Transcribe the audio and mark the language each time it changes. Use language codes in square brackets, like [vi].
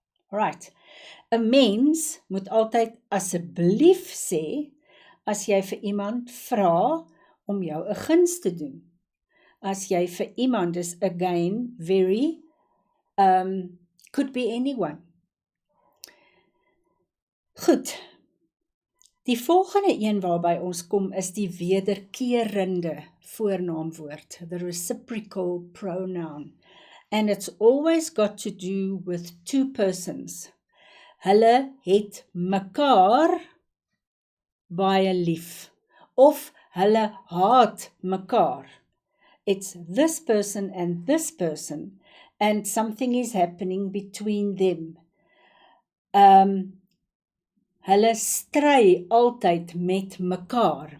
[en] Alright, [af] 'n mens moet altyd asseblief sê as jy vir iemand vra om jou 'n guns te doen. As jy vir iemand is, [en] again, very, could be anyone. [af] Goed, die volgende een waarby ons kom is die wederkerende voornaamwoord, [en] the reciprocal pronoun. And it's always got to do with 2 persons. [af] Hulle het mekaar baie lief, of hulle haat mekaar. [en] It's this person and something is happening between them. [af] Hulle stry altyd met mekaar.